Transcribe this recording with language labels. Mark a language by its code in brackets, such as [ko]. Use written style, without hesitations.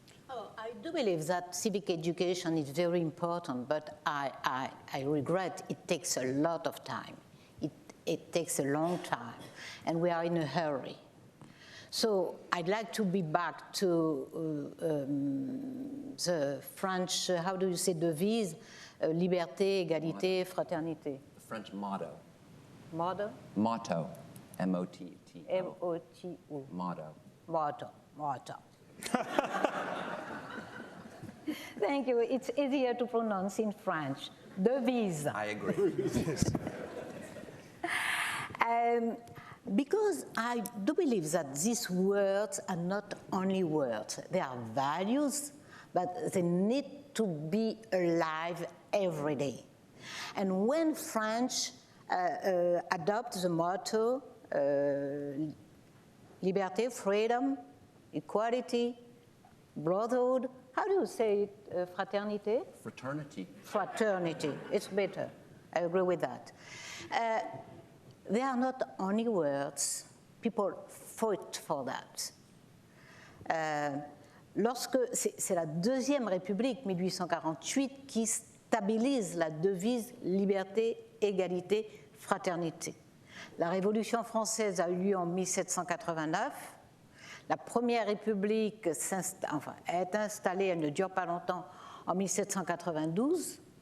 [en] Oh, I do believe that civic education is very important, but I regret it takes a lot of time. It takes a long time, and we are in a hurry. So I'd like to be back to the French, how do you say, devise, [fr] liberté, égalité, fraternité. [en] The French motto. Motto? Motto. M-O-T-T-O. M-O-T-O. Motto. Motto. Motto. Thank you. It's easier to pronounce in French. [fr] Devise. [en] I agree. Because I do believe that these words are not only words, they are values, but they need to be alive every day. And when French adopt the motto, liberté, freedom, equality, brotherhood, how do you say it, fraternité? Fraternity. Fraternity, it's better. I agree with that. They are not only words, people fought for that. [fr] Lorsque c'est la Deuxième République, 1848, qui stabilise la devise liberté, égalité, fraternité. La Révolution française a eu lieu en 1789. La Première République est installée, elle ne dure pas longtemps, en 1792.